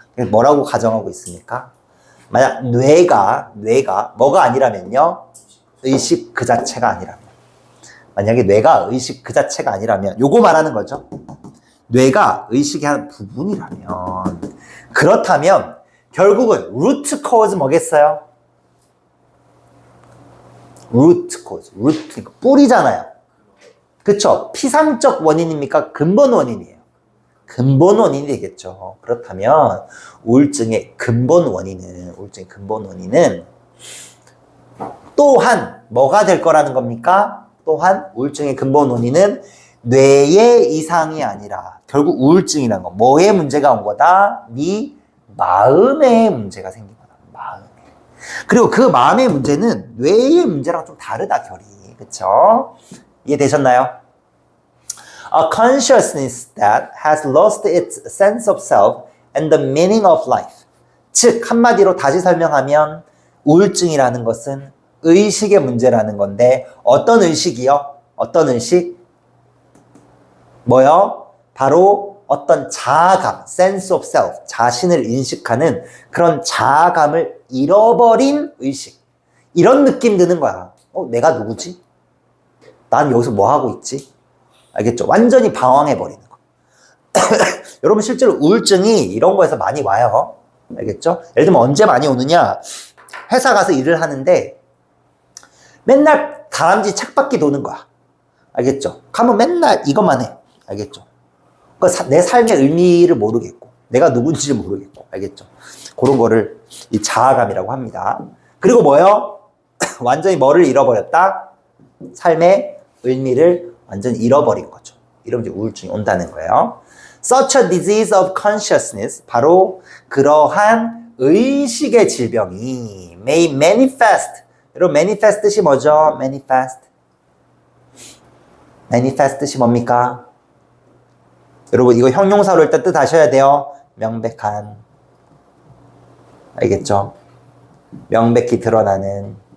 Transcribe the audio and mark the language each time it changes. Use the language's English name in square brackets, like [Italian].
[Korean] 뭐라고 가정하고 있습니까? 만약 뇌가 뭐가 아니라면요? 의식 그 자체가 아니라면. 만약에 뇌가 의식 그 자체가 아니라면, 요거 말하는 거죠. 뇌가 의식의 한 부분이라면, 그렇다면 결국은 root cause 뭐겠어요? root cause, 뿌리잖아요. 그쵸? 피상적 원인입니까? 근본 원인이에요. 근본 원인이 되겠죠. 그렇다면 우울증의 근본 원인은 또한 뭐가 될 거라는 겁니까? 또한 우울증의 근본 원인은 뇌의 이상이 아니라 결국 우울증이라는 건 뭐에 문제가 온 거다? 네 마음에 문제가 생긴 거다. 마음에. 그리고 그 마음의 문제는 뇌의 문제랑 좀 다르다, 결이. 그쵸? 이해되셨나요? [English] A consciousness that has lost its sense of self and the meaning of life. [Korean] 즉, 한마디로 다시 설명하면 우울증이라는 것은 의식의 문제라는 건데, 어떤 의식이요? 어떤 의식? 뭐요? 바로 어떤 자아감, sense of self, 자신을 인식하는 그런 자아감을 잃어버린 의식. 이런 느낌 드는 거야. 내가 누구지? 난 여기서 뭐 하고 있지? 알겠죠? 완전히 방황해버리는 거. 여러분, 실제로 우울증이 이런 거에서 많이 와요. 알겠죠? 예를 들면 언제 많이 오느냐? 회사 가서 일을 하는데 맨날 다람쥐 착바퀴 도는 거야. 알겠죠? 가면 맨날 이것만 해. 알겠죠? 내 삶의 의미를 모르겠고 내가 누군지를 모르겠고 알겠죠? 그런 거를 이 자아감이라고 합니다. 그리고 뭐요? 완전히 뭐를 잃어버렸다? 삶의 의미를 완전히 잃어버린 거죠. 이러면 이제 우울증이 온다는 거예요. [English] Such a disease of consciousness, [Korean] 바로 그러한 의식의 질병이 [English] may manifest. [Korean] 여러분 manifest 뜻이 뭐죠? manifest. manifest 뜻이 뭡니까? 여러분 이거 형용사로 일단 뜻 아셔야 돼요. 명백한. 알겠죠? 명백히 드러나는.